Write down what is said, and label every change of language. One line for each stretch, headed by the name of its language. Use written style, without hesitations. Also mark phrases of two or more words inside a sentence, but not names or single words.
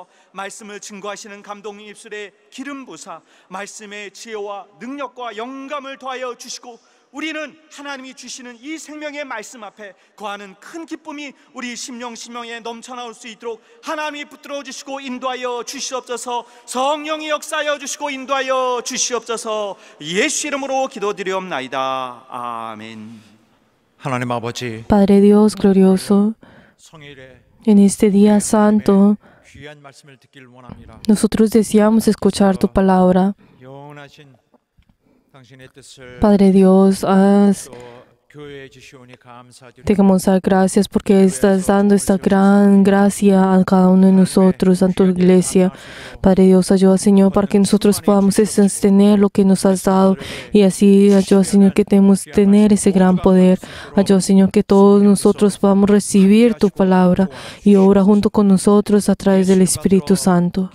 Korean: 말씀을 증거하시는 감독님 입술에 기름 부사 말씀의 지혜와 능력과 영감을 더하여 주시고 우리는 하나님이 주시는 이 생명의 말씀 앞에 거하는 큰 기쁨이 우리 심령에 넘쳐나올 수 있도록 하나님이 붙들어 주시고 인도하여 주시옵소서. 성령이 역사하여 주시고 인도하여 주시옵소서. 예수 이름으로 기도드리옵나이다. 아멘. 하나님 아버지,
Spanish: Padre Dios glorioso, en este día santo,
Korean: 귀한 말씀을 듣길 원합니다.
Spanish: nosotros deseamos escuchar tu palabra.
Korean: 영원하신 당신의 뜻을
Spanish: Padre Dios,
Korean: 교회에 주시오니 감사드립니다.
Spanish: te queremos dar gracias porque estás dando esta gran gracia a cada uno de nosotros, a tu iglesia. Padre Dios, ayuda, Señor, para que nosotros podamos sostener lo que nos has dado, y así ayuda, Señor, que tenemos tener ese gran poder. Ayuda, Señor, que todos nosotros podamos recibir tu palabra y obra junto con nosotros a través del Espíritu Santo.